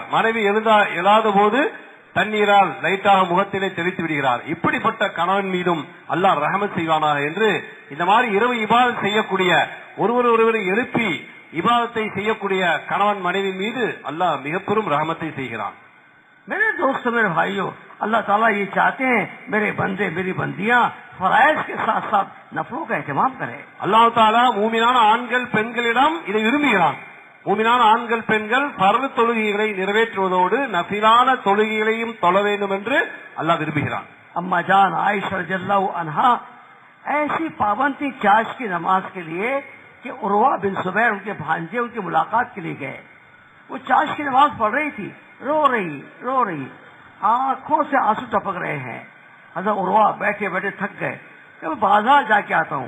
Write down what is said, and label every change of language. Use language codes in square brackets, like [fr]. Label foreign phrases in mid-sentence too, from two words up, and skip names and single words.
[ta] மனைவி எழாத போது தண்ணீரால் லைட்டாக முகத்திலே தெளித்து விடுகிறார். இப்படிப்பட்ட கணவன் மீதும் அல்லாஹ் ரஹமத் செய்வானாக என்று இந்த மாதிரி இரவு இபாதத் செய்யக்கூடிய ஒருவரை எழுப்பி இபாதத்தை செய்யக்கூடிய கணவன் மனைவி மீது அல்லாஹ் மிக பெரும் ரஹமத்தை செய்கிறான். [hi] मेरे दोस्त मेरे भाइयों, अल्लाह ताला ये चाहते हैं मेरे बंदे मेरी बंदियां फराइज के साथ साथ नफलों का एहतमाम करें. अल्लाह [ta] ताला மூமினான ஆண்கள் பெண்களிடம் இதை விரும்புகிறான். மூமினான ஆண்கள் பெண்கள் ஃபர்ல் தொழுகைகளை நிறைவேற்றுவதோடு நஃபிலான தொழுகைகளையும் தொழ வேண்டும் என்று அல்லாஹ் விரும்புகிறான். [hi] अम्मा जान आयशा रज़ियल्लाहु अन्हा ऐसी पाबंदी चाश की नमाज के लिए कि उर्वा बिन जुबैर उनके भांजे उनकी मुलाकात के लिए गए। वो चाश की नमाज पढ़ रही थी, रो रही, आंखों से आंसू टपक रहे हैं। हज़रत उर्वा बैठे बैठे थक गए कि मैं बाजार जाके आता हूँ।